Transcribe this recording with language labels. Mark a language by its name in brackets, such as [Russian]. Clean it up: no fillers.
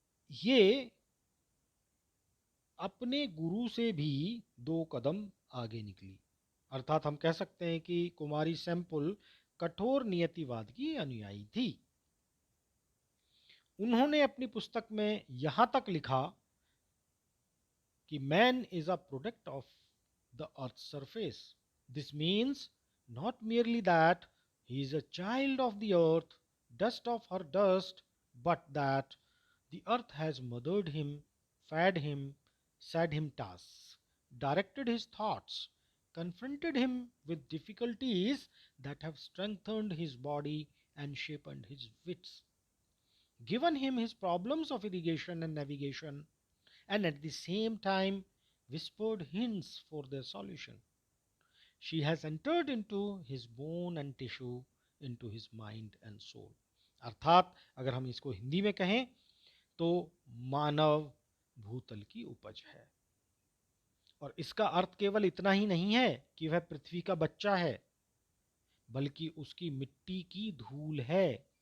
[Hindi] ये अपने गुरु से भी 2 कदम आगे निकली। अर्थात हम कह सकते हैं कि कुमारी सेम्पुल कठोर नियतिवाद की अनुयायी थी। उन्होंने अपनी पुस्तक में यहां तक लिखा कि [English] Man is a product of the earth surface. This means not merely that he is a child of the earth, dust of her dust, but that the earth has mothered him, fed him, set him tasks, directed his thoughts, confronted him with difficulties that have strengthened his body and sharpened his wits, given him his problems of irrigation and navigation, and at the same time whispered hints for their solution. She has entered into his bone and tissue, into his mind and soul. [Hindi] अर्थात अगर हम इसको हिंदी में कहें तो मानव भूतल की उपज है, और इसका अर्थ केवल इतना ही नहीं है कि वह पृथ्वी का बच्चा है, बल्कि उसकी मिट्टी की धूल है।